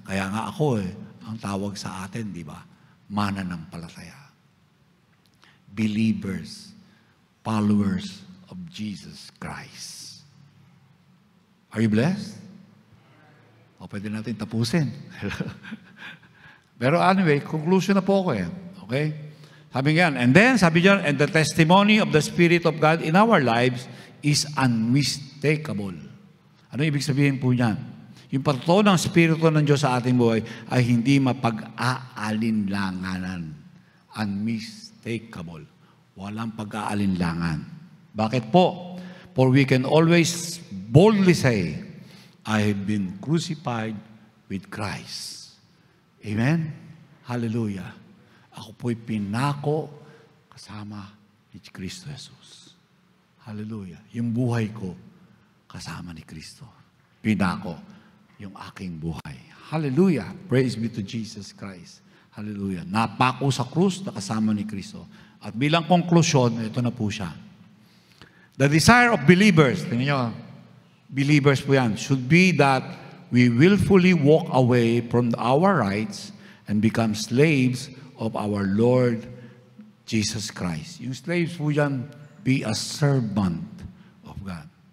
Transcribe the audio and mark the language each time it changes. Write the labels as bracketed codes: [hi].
[tl] Kaya nga ako ang tawag sa atin, di ba? Mananampalataya. [en] Believers, followers of Jesus Christ. Are you blessed? [tl] O pwede natin tapusin. Pero anyway, conclusion na po ako eh. Okay? Sabi nga yan. [en] And then, sabi dyan, and the testimony of the Spirit of God in our lives is unmistakable. [tl] Ano ibig sabihin po niyan? Yung patutuo ng Espiritu ng Diyos sa ating buhay ay hindi mapag-aalinlanganan. Unmistakable. Walang pag-aalinlangan. Bakit po? [en] For we can always boldly say, I have been crucified with Christ. [tl] Amen? Hallelujah. Ako po'y pinako kasama ni Kristo Jesus. Hallelujah. Yung buhay ko, kasama ni Kristo. Pinako yung aking buhay. Hallelujah. [en] Praise be to Jesus Christ. [tl] Hallelujah. Napako sa krus na kasama ni Kristo. At bilang konklusyon, ito na po siya. [en] The desire of believers, [tl] tingnan nyo, believers po yan, [en] should be that we willfully walk away from our rights and become slaves of our Lord Jesus Christ. [tl] Yung slaves po yan, [en] be a servant of God.